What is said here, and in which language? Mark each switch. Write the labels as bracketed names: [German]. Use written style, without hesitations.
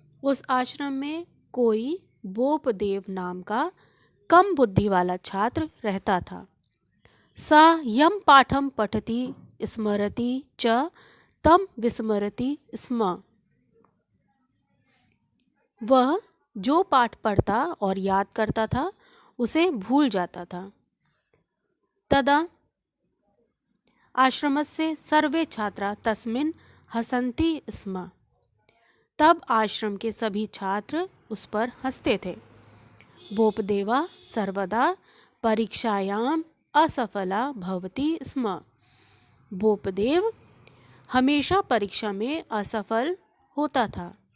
[Hindi] उस आश्रम में कोई बोपदेव नाम का कम बुद्धि वाला छात्र रहता था। [Sanskrit] स यम पाठम पठति स्मरति च तम विस्मरति स्म। [Hindi] वह जो पाठ पढ़ता और याद करता था उसे भूल जाता था। [Sanskrit] तदा आश्रमस्य सर्वे छात्रा तस्मिन् हसन्ति स्म। [Hindi] तब आश्रम के सभी छात्र उस पर हंसते थे। [Sanskrit] बोपदेवा सर्वदा परीक्षायाम असफला भवति स्म। [Hindi] बोपदेव हमेशा परीक्षा में असफल होता था।